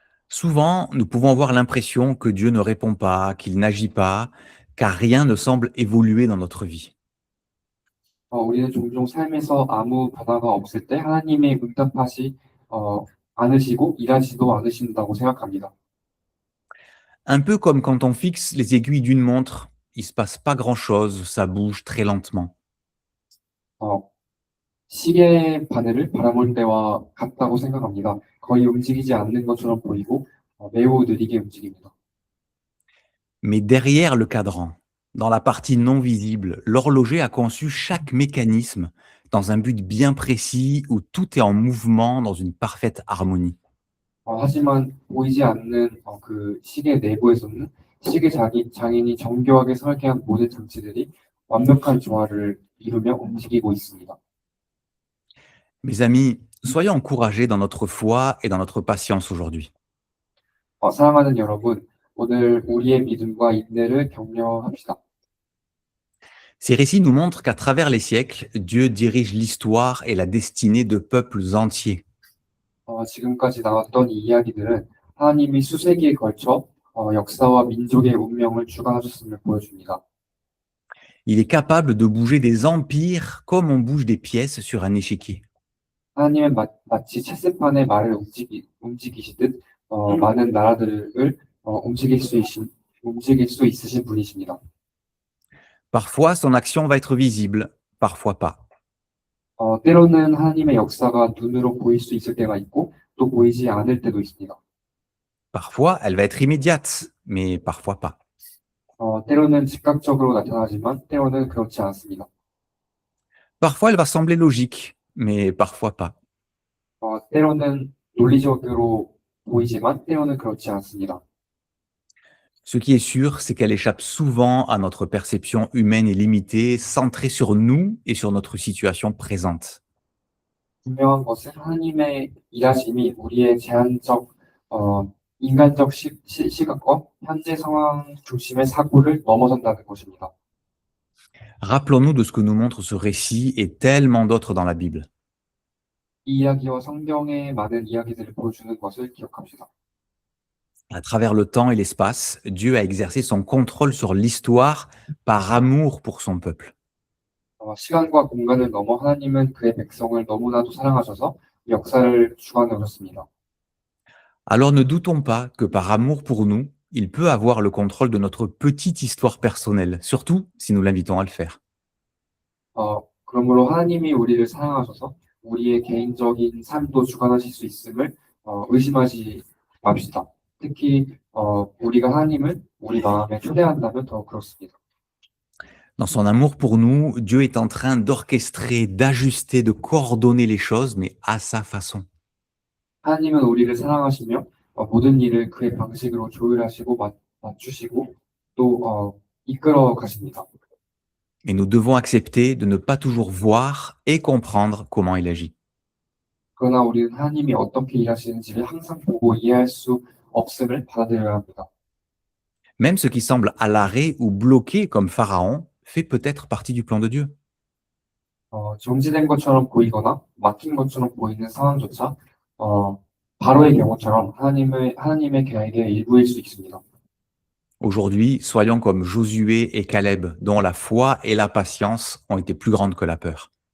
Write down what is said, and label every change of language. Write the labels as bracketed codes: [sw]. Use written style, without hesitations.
[fr] Souvent, nous pouvons avoir l'impression que Dieu ne répond pas, qu'il n'agit pas, car rien ne semble évoluer dans notre vie. [ko] 우리는 종종 삶에서 아무 변화가 없을 때 하나님의 응답하지 않으시고 일하지도 않으신다고 생각합니다. [fr] Un peu comme quand on fixe les aiguilles d'une montre, il se passe pas grand-chose, ça bouge très lentement. [ko] 시계 바늘을 바라볼 때와 같다고 생각합니다. 거의 움직이지 않는 것처럼 보이고 매우 느리게 움직입니다. [fr] Mais derrière le cadran, dans la partie non visible, l'horloger a conçu chaque mécanisme dans un but bien précis où tout est en mouvement dans une parfaite harmonie. [ko] 하지만 보이지 않는 그 시계 내부에서는 시계 장인이 정교하게 설계한 모든 장치들이 완벽한 조화를 이루며 움직이고 있습니다. [fr] Mes amis, soyons encouragés dans notre foi et dans notre patience aujourd'hui. [ko] 사랑하는 여러분, 오늘 우리의 믿음과 인내를 격려합시다. [fr] Ces récits nous montrent qu'à travers les siècles, Dieu dirige l'histoire et la destinée de peuples entiers. [ko] 지금까지 나왔던 이 이야기들은 하나님이 수세기에 걸쳐 역사와 민족의 운명을 주관하셨음을 보여줍니다. [fr] Il est capable de bouger des empires comme on bouge des pièces sur un échiquier. [ko] 하나님은 마치 체스판의 말을 움직이시듯 많은 나라들을 움직일 수 있으신 분이십니다. [fr] Parfois, son action va être visible, parfois pas. [ko] 때로는 하나님의 역사가 눈으로 보일 수 있을 때가 있고 또 보이지 않을 때도 있습니다. [fr] Parfois, elle va être immédiate, mais parfois pas. [ko] 때로는 즉각적으로 나타나지만 때로는 그렇지 않습니다. [fr] Parfois, elle va sembler logique, mais parfois pas. [ko] 때로는 논리적으로 보이지만 때로는 그렇지 않습니다. [fr] Ce qui est sûr, c'est qu'elle échappe souvent à notre perception humaine et limitée, centrée sur nous et sur notre situation présente. [ko] 분명한 것은 하나님의 일하심이 우리의 제한적 인간적 시각과 현재 상황 중심의 사고를 넘어선다는 것입니다. [fr] Rappelons-nous de ce que nous montre ce récit et tellement d'autres dans la Bible. [ko] 이 이야기와 성경의 많은 이야기들을 보여주는 것을 기억합시다. [fr] À travers le temps et l'espace, Dieu a exercé son contrôle sur l'histoire par amour pour son peuple. [ko] 시간과 공간을 넘어 하나님은 그의 백성을 너무나도 사랑하셔서 역사를 주관하셨습니다. [fr] Alors ne doutons pas que par amour pour nous, il peut avoir le contrôle de notre petite histoire personnelle, surtout si nous l'invitons à le faire. [ko] 그러므로 하나님이 우리를 사랑하셔서 우리의 개인적인 삶도 주관하실 수 있음을 의심하지 맙시다. 특히 우리가 하나님을 우리 마음에 초대한다면 더 그렇습니다. [fr] Dans son amour pour nous, Dieu est en train d'orchestrer, d'ajuster, de coordonner les choses, mais à sa façon. [ko] 하나님은 우리를 사랑하시며 모든 일을 그의 방식으로 조율하시고 맞추시고 또 이끌어 가십니다. [fr] Et nous devons accepter de ne pas toujours voir et comprendre comment il agit. [ko] 그러나 우리는 하나님이 어떻게 일하시는지를 항상 보고 이해할 수 없음을 받아들여야 합니다. [fr] Même ce qui semble à l'arrêt ou bloqué comme Pharaon fait peut-être partie du plan de Dieu. [ko] 정지된 것처럼 보이거나 막힌 것처럼 보이는 상황조차 바로의 경우처럼 하나님의 계획의 일부일 수 있습니다. [fr] Aujourd'hui, soyons comme Josué et Caleb, dont la foi et la patience ont été plus grandes que la peur.